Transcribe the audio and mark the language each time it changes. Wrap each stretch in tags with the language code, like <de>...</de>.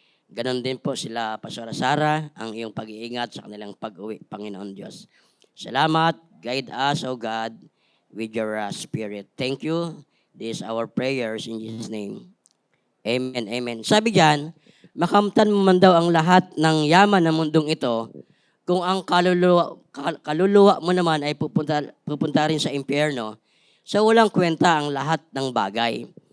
<tl>Ganon din po sila, Pastora Sara, ang iyong pag-iingat sa kanilang pag-uwi, Panginoon Diyos. Salamat,</tl> <en>guide us, O God, with your spirit. Thank you. This is our prayers in Jesus' name. Amen, amen.</en> <tl>Sabi diyan, makamtan mo man daw ang lahat ng yaman ng mundong ito kung ang kaluluwa mo naman ay pupunta rin sa impyerno, sa walang kwenta ang lahat ng bagay.</tl>